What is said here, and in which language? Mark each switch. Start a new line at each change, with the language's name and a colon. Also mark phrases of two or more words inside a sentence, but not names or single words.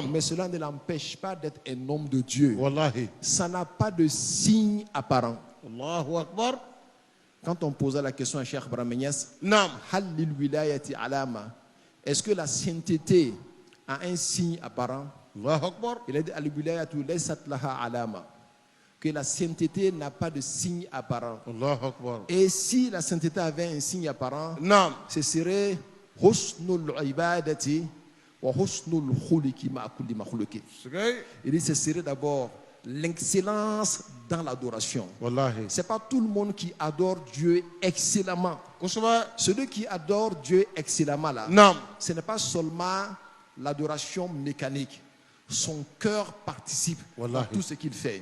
French: Mais cela ne l'empêche pas d'être un homme de Dieu. Wallahi. Ça n'a pas de signe apparent.
Arabic: الله أكبر.
French: Quand on posait la question à Cheikh Ibrahim Niass, Non.
Arabic: هل للولاية علامة,
French: est-ce que la sainteté a un signe apparent?
Arabic: الله أكبر.
French: Il a dit
Arabic: الولاية ليست لها علامة,
French: que la sainteté n'a pas de signe apparent.
Arabic: الله أكبر.
French: Et si la sainteté avait un signe apparent, Non. ce serait
Arabic: حسن العبادة وحسن الخلق مع كل مخلوق.
French: Il dit ce serait d'abord l'excellence dans l'adoration. Wallahi. C'est pas tout le monde qui adore Dieu excellemment. Celui qui adore Dieu excellemment là, ce n'est pas seulement l'adoration mécanique. Son cœur participe à tout ce qu'il fait.